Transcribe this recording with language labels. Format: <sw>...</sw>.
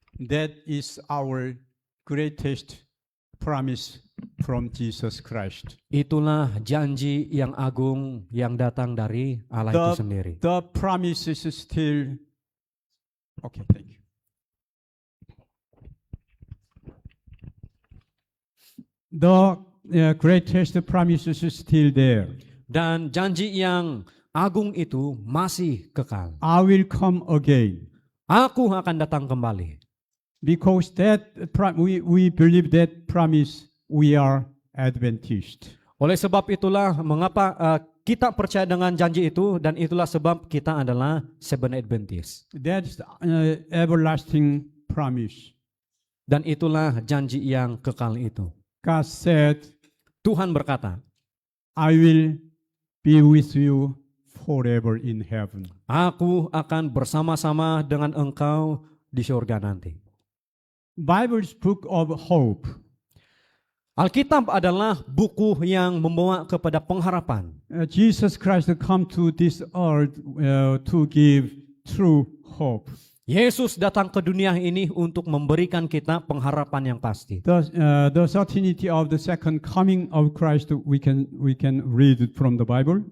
<en>That is our greatest promise from Jesus Christ.</en> <ms>Itulah janji yang agung yang datang dari Allah itu sendiri.</ms> <en>The promise is still okay. Thank you. the greatest promises is still there.</en> <ms>Dan janji yang agung itu masih kekal.</ms> <en>I will come again.</en> <ms>Aku akan datang kembali.</ms> <en>Because we believe that promise, we are Adventist.</en> <ms>Oleh sebab itulah mengapa kita percaya dengan janji itu, dan itulah sebab kita adalah Seventh Adventist.</ms> <en>That's everlasting promise.</en> <ms>Dan itulah janji yang kekal itu.</ms> <en>God said,</en> <ms>Tuhan berkata,</ms> <en>I will be with you forever in heaven.</en> <ms>Aku akan bersama-sama dengan engkau di surga nanti.</ms> <en>Bible's book of hope.</en> <ms>Alkitab adalah buku yang membawa kepada pengharapan.</ms> <en>Jesus Christ come to this earth to give true hope.</en> <ms>Yesus datang ke dunia ini untuk memberikan kita pengharapan yang pasti.</ms> <en>The certainty of the second coming of Christ we can read it from the Bible.</en>